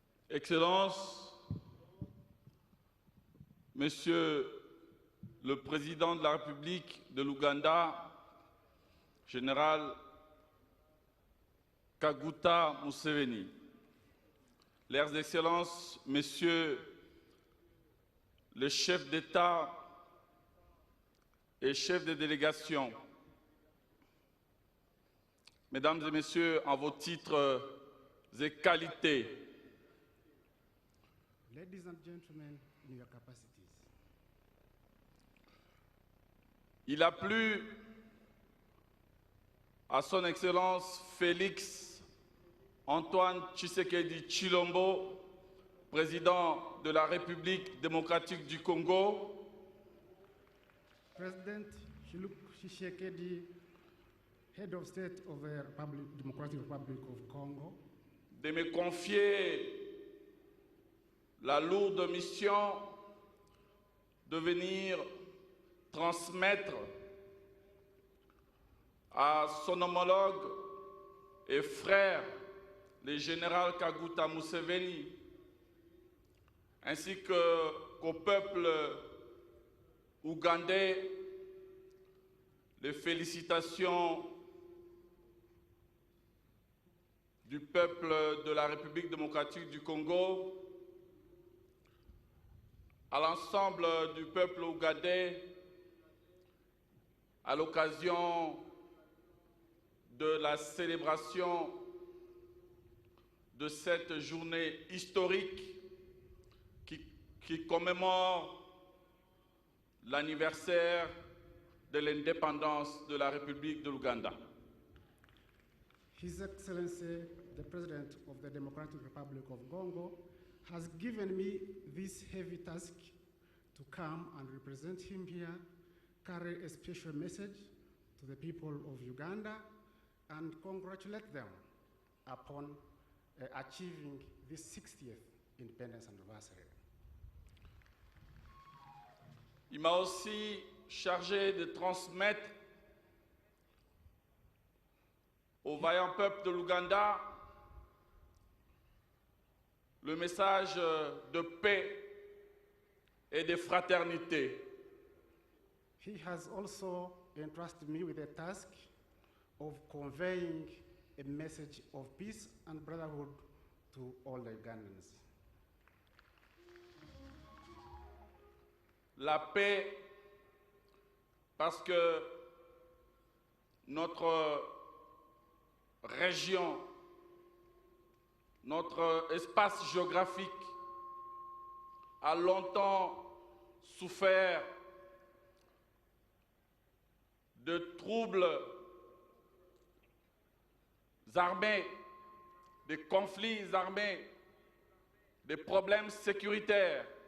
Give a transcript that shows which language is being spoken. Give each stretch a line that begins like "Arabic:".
French: Excellences, Monsieur le Président de la République de l'Ouganda, Général Kaguta Museveni, Leurs Excellences, Messieurs les chefs d'État et chefs de délégation, Mesdames et Messieurs, en vos titres et qualités,
English: Ladies and gentlemen, in your capacities.
French: il a plu à son Excellence Félix Antoine Tshisekedi Tshilombo, président de la République démocratique du Congo,
English: President Tshisekedi, Head of State of the Democratic Republic of Congo,
French: de me confier la lourde mission de venir transmettre à son homologue et frère, le général Kaguta Museveni, ainsi qu'au peuple ougandais, les félicitations du peuple de la République démocratique du Congo, à l'ensemble du peuple ougandais, à l'occasion de la célébration de cette journée historique qui commémore l'anniversaire de l'indépendance de la République de l'Ouganda.
English: His Excellency, the President of the Democratic Republic of Congo, has given me this heavy task to come and represent him here, carry a special message to the people of Uganda, and congratulate them upon achieving this 60th independence anniversary.
French: Il m'a aussi chargé de transmettre au vaillant peuple de l'Ouganda le message de paix et de fraternité.
English: He has also entrusted me with a task of conveying a message of peace and brotherhood to all the Ugandans.
French: La paix, parce que notre région, notre espace géographique a longtemps souffert de troubles armés, de conflits armés, de problèmes sécuritaires.